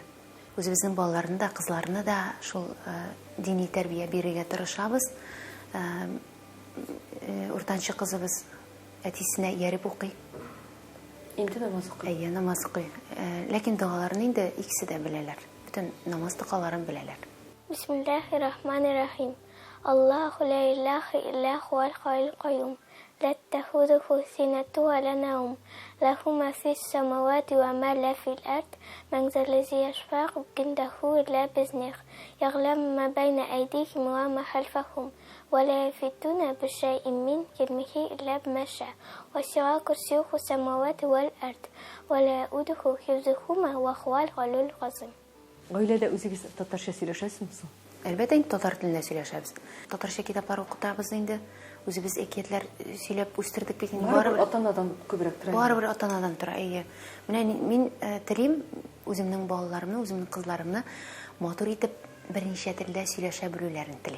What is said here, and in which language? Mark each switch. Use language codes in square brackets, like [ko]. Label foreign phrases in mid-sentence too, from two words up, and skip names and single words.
[tt] Үзебезнең балаларны да, кызларны да шул дини тәрбия бирергә тырышабыз. Уртанчы кызыбыз әтисенә ияреп укый. Инде намаз укый. Әйе, намаз укый. Ләкин дуаларны инде икесе дә беләләр. Бөтен намаз тукаларын беләләр. [ar] بسم الله الرحمن الرحيم. الله لا إله إلا هو الحي القيوم. لا تأخذه سنة ولا نوم له ما في السماوات وما لا في الأرض من ذا الذي يشفع عنده إلا بإذنه يعلم ما بين أيديهم وما خلفهم ولا يحيطون بشيء من علمه إلا بما شاء وسع كرسيه السماوات والأرض ولا يؤوده حفظهما وهو العلي العظيم. [tt] Гаиләдә үзегез татарча сөйләшәсезме соң? Әлбәттә, инде татар телендә сөйләшәбез. Татарча китаплар укытабыз инде. Үзебез әкиятләр сөйләп үстердек бит инде. Барыбер ата-анадан күбрәк тора. Барыбер ата-анадан тора. Әйе. Менә мин телим үземнең балаларымны, үземнең кызларымны матур итеп берничә телдә сөйләшә белүләрен телим.